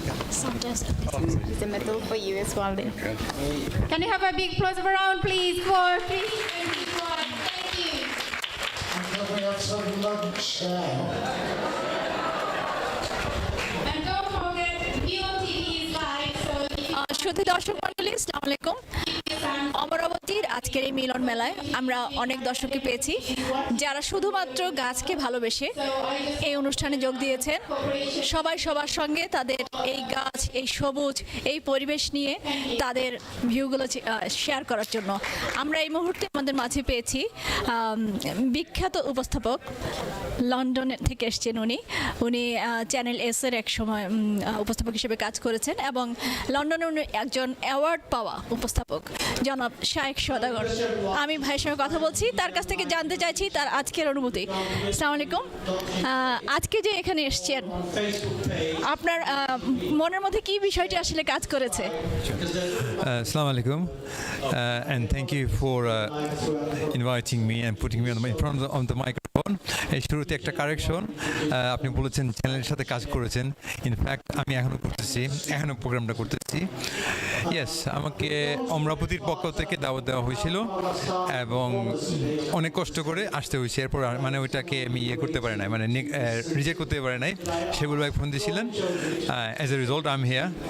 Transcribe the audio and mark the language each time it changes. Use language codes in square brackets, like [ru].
[en] It's a medal for you as well. Can you have a big applause around, please, for Chris and his wife? Thank you. And can we have some lunch now? And don't forget, Beon TV is live, so if you [bn] শ্রোতা দর্শক মণ্ডলী, আসসালামু আলাইকুম। অমরাবতীর আজকের এই মিলন মেলায় আমরা অনেক দর্শককে পেয়েছি যারা শুধুমাত্র গাছকে ভালোবেসে এই অনুষ্ঠানে যোগ দিয়েছেন। সবাই সবার সঙ্গে তাদের এই গাছ, এই সবুজ, এই পরিবেশ নিয়ে তাদের ভিউগুলো শেয়ার করার জন্য। আমরা এই মুহূর্তে আমাদের মাঝে পেয়েছি বিখ্যাত উপস্থাপক, লন্ডন থেকে এসেছেন উনি চ্যানেল এস-এর এক সময় উপস্থাপক হিসেবে কাজ করেছেন, এবং লন্ডনে উনি একজন অ্যাওয়ার্ড পাওয়া উপস্থাপক, জনাব শায়েখ সওদাগর। আমি ভাইয়ের সঙ্গে কথা বলছি, তার কাছ থেকে জানতে চাইছি তার আজকের অনুভূতি। আসসালামু আলাইকুম। আজকে যে এখানে এসেছেন, আপনার মনের মধ্যে কি বিষয়টি আসলে কাজ করেছে? [en] Assalamu alaikum, and thank you for inviting me and putting me in front of the microphone. [bn] এই শুরুতে একটা কারেকশন, আপনি বলেছেন চ্যানেলের সাথে কাজ করেছেন। ইনফ্যাক্ট আমি এখনও প্রোগ্রামটা করতেছি। ইয়েস, আমাকে অমরাবতীর পক্ষ থেকে দাওয়াত দেওয়া হয়েছিল এবং অনেক কষ্ট করে আসতে হয়েছে। এরপর মানে ওইটাকে আমি করতে পারি নাই, মানে রিজেক্ট করতে পারি নাই। সেগুলো এক ফোন দিয়েছিলেন। [en] as a result I am here